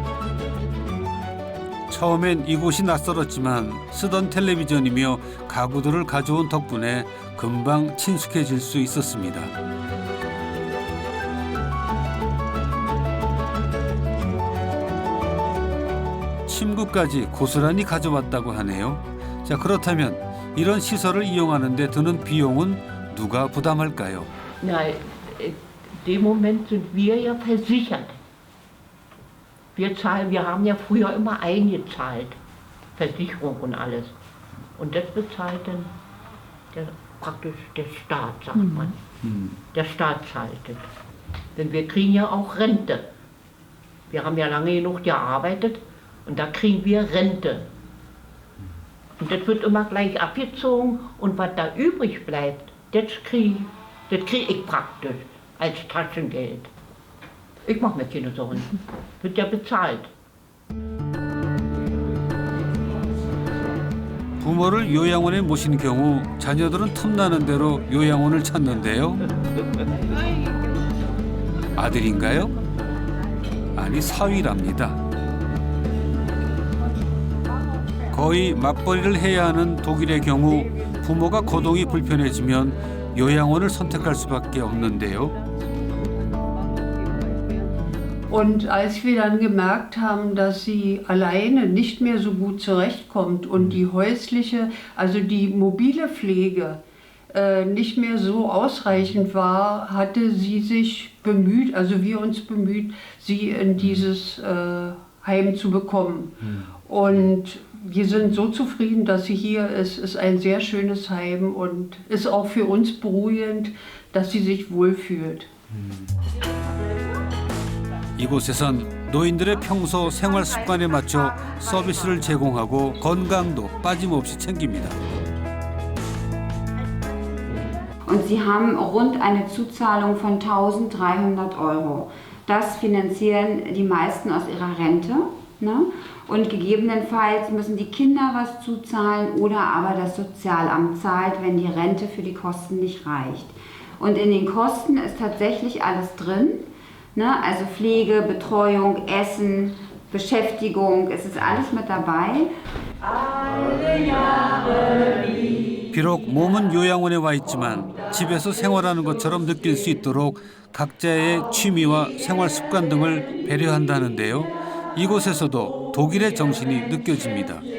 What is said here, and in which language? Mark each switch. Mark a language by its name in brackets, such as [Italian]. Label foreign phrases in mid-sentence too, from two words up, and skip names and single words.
[Korean] 처음엔 이곳이 낯설었지만 쓰던 텔레비전이며 가구들을 가져온 덕분에 금방 친숙해질 수 있었습니다. 침구까지 고스란히 가져왔다고 하네요. 자, 그렇다면 이런 시설을 이용하는 데 드는 비용은 누가 부담할까요? [German] Na, in dem Moment sind wir ja versichert. Wir haben ja früher immer eingezahlt, Versicherung und alles. Und das bezahlt dann praktisch der Staat, sagt man. Der Staat zahlt das. Denn wir kriegen ja auch Rente. Wir haben ja lange genug gearbeitet und da kriegen wir Rente. Und das wird immer gleich abgezogen und was da übrig bleibt, das kriege ich praktisch als Taschengeld. Ich mache mir keine Sorgen. Wird ja bezahlt. [Korean] 부모를 요양원에 모신 경우 자녀들은 틈나는 대로 요양원을 찾는데요. 아들인가요? 아니, 사위랍니다. 거의 맞벌이를 해야 하는 독일의 경우 부모가 거동이 불편해지면 요양원을 선택할 수밖에 없는데요. [German] Und als wir dann gemerkt haben, dass sie alleine nicht mehr so gut zurechtkommt und die häusliche, also die mobile Pflege nicht mehr so ausreichend war, hatte sie sich bemüht, also wir uns bemüht, sie in dieses Heim zu bekommen. Und wir sind so zufrieden, dass sie hier ist. Es ist ein sehr schönes Heim und ist auch für uns beruhigend, dass sie sich wohlfühlt. [Korean] 이곳에선 노인들의 평소 생활 습관에 맞춰 서비스를 제공하고 건강도 빠짐없이 챙깁니다. [German] Und sie haben rund eine Zuzahlung von 1.300 €. Das finanzieren die meisten aus ihrer Rente. Ne? Und gegebenenfalls müssen die Kinder was zuzahlen oder aber das Sozialamt zahlt, wenn die Rente für die Kosten nicht reicht. Und in den Kosten ist tatsächlich alles drin. Ne? Also Pflege, Betreuung, Essen, Beschäftigung, es ist alles mit dabei. [Korean] 비록 몸은 요양원에 와 있지만 집에서 생활하는 것처럼 느낄 수 있도록 각자의 취미와 생활 습관 등을 배려한다는데요. 이곳에서도 독일의 정신이 느껴집니다.